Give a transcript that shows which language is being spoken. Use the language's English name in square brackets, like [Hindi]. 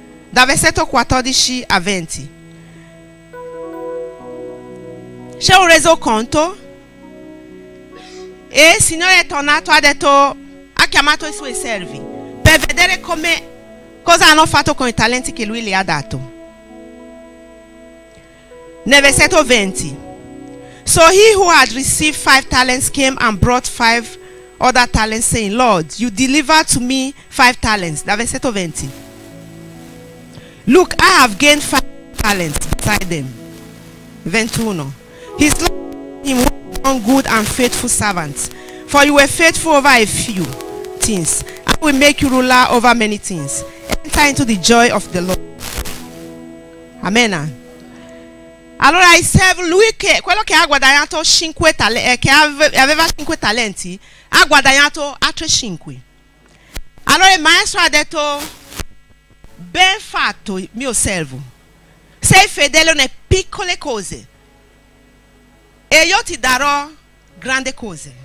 [Italian] Da versetto 14 a 20 c'è un reso conto e il Signore è tornato, ha chiamato i suoi servi per vedere cosa hanno fatto con i talenti che lui gli ha dato. Nel versetto 20, [English] so he who had received 5 talents came and brought 5 other talents, saying, Lord, you delivered to me 5 talents. [Italian] Da versetto 20, [English] look, I have gained 5 talents beside them. 21. His Lord him, one good and faithful servant, for you were faithful over a few things, I will make you ruler over many things. Enter into the joy of the Lord. Amen. [Italian] Allora il servo, lui quello che ha guadagnato 5 che aveva 5 talenti, ha guadagnato altri 5. Allora il maestro ha detto: ben fatto, mio servo, sei fedele nelle piccole cose e io ti darò grandi cose.